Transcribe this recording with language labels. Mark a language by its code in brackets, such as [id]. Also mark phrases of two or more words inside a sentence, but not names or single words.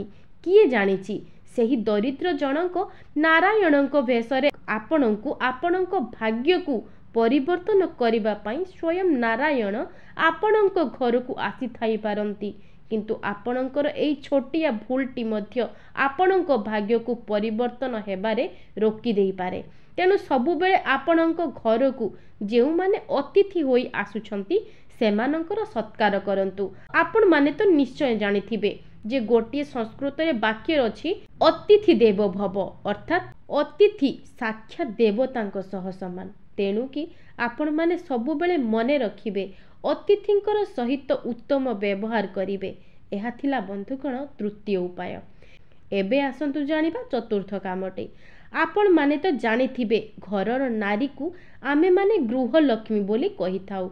[or] କିଏ ଜାଣିଛି ସେହି ଦରିଦ୍ର ଜନକ ନାରାୟଣଙ୍କ ଭେଷରେ ଆପଣଙ୍କୁ ଆପଣଙ୍କ ଭାଗ୍ୟକୁ ପରିବର୍ତ୍ତନ କରିବା ପାଇଁ ସ୍ୱୟଂ ନାରାୟଣ ଆପଣଙ୍କ ଘରକୁ ଆସି ଥାଇ ପାରନ୍ତି, କିନ୍ତୁ ଆପଣଙ୍କର ଏଇ ଛୋଟିଆ ଭୁଲଟି ମଧ୍ୟ ଆପଣଙ୍କ ଭାଗ୍ୟକୁ ପରିବର୍ତ୍ତନ ହେବାରେ ରୋକି ଦେଇ ପାରେ। ତେଣୁ ସବୁ ବେଳେ ଆପଣଙ୍କ ଘରକୁ ଯେଉଁ ମାନେ ଅତିଥି ହୋଇ ଆସୁଛନ୍ତି ସେମାନଙ୍କର ସତ୍କାର କରନ୍ତୁ। ଆପଣ ମାନେ ତ ନିଶ୍ଚୟ ଜାଣିଥିବେ ଯେ ଗୋଟେ ସଂସ୍କୃତ ରେ ବାକ୍ୟ ଅଛି [sa] अतिथि देवो भव, [or] ଅର୍ଥାତ ଅତିଥି ସାକ୍ଷାତ ଦେବତାଙ୍କ ସହ ସମାନ। ତେଣୁ କି ଆପଣ ମାନେ ସବୁ ବେଳେ ମନେ ରଖିବେ ଅତିଥିଙ୍କର ସହିତ ଉତ୍ତମ ବ୍ୟବହାର କରିବେ। ଏହା ଥିଲା ବନ୍ଧୁଗଣ ତୃତୀୟ ଉପାୟ। ଏବେ ଆସନ୍ତୁ ଜାଣିବା ଚତୁର୍ଥ କାମଟି। ଆପଣ ମାନେ ତ ଜାଣିଥିବେ ଘରର ନାରୀ କୁ ଆମେ ମାନେ ଗୃହ ଲକ୍ଷ୍ମୀ ବୋଲି କହି ଥାଉ।